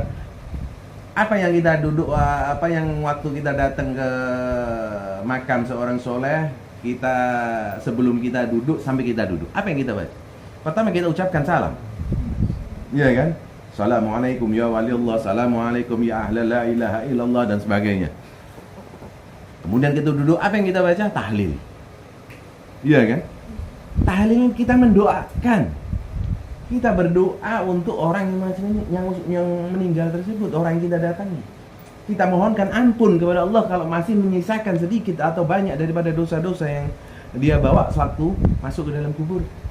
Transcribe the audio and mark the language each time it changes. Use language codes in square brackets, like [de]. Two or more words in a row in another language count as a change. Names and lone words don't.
[id] Apa yang waktu kita datang ke makam seorang soleh, sebelum kita duduk sampai kita duduk, apa yang kita baca? Pertama kita ucapkan salam, iya kan? [ar] السلام عليكم يا ولي الله، السلام عليكم يا أهل لا إله إلا الله, [id] dan sebagainya. Kemudian kita duduk, apa yang kita baca? Tahlil. Iya kan? Tahlil kita mendoakan. Kita berdoa untuk orang yang meninggal tersebut, orang yang kita datangi. Kita mohonkan ampun kepada Allah kalau masih menyisakan sedikit atau banyak daripada dosa-dosa yang dia bawa sewaktu masuk ke dalam kubur.